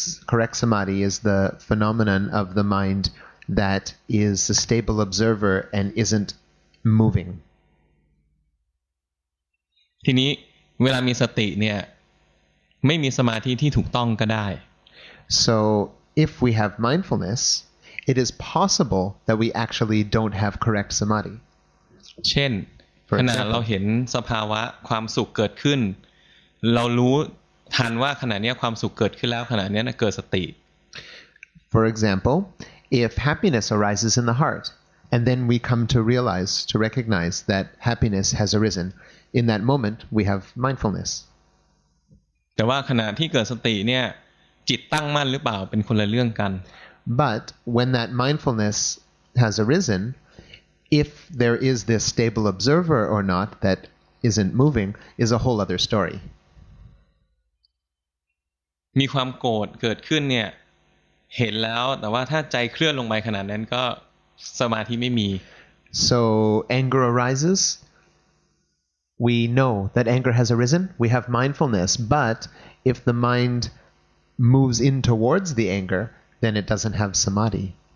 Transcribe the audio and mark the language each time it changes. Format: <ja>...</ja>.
<en>correct samadhi is the phenomenon of the mind that is a stable observer and isn't moving.</en> <th>ทีนี้เวลามีสติเนี่ยไม่มีสมาธิที่ถูกต้องก็ได้</th> <en>So if we have mindfulness, it is possible that we actually don't have correct samadhi.</en> <th>เช่นขณะเราเห็นสภาวะความสุขเกิดขึ้นเรารู้ทันว่าขณะนี้ความสุขเกิดขึ้นแล้วขณะนี้เกิดสติ</th> <en>For example, if happiness arises in the heart, and then we come to realize, to recognize that happiness has arisen, in that moment we have mindfulness.</en> <th>แต่ว่าขณะที่เกิดสติเนี่ยจิตตั้งมั่นหรือเปล่าเป็นคนละเรื่องกัน</th> <en>But when that mindfulness has arisen, if there is this stable observer or not that isn't moving is a whole other story.</en> <th>มีความโกรธเกิดขึ้นเนี่ยเห็นแล้วแต่ว่าถ้าใจเคลื่อนลงไปขนาดนั้นก็สมาธิไม่มี</th> <en>So anger arises. We know that anger has arisen. We have mindfulness. But if the mind moves in towards the anger, then it doesn't have samadhi.</en>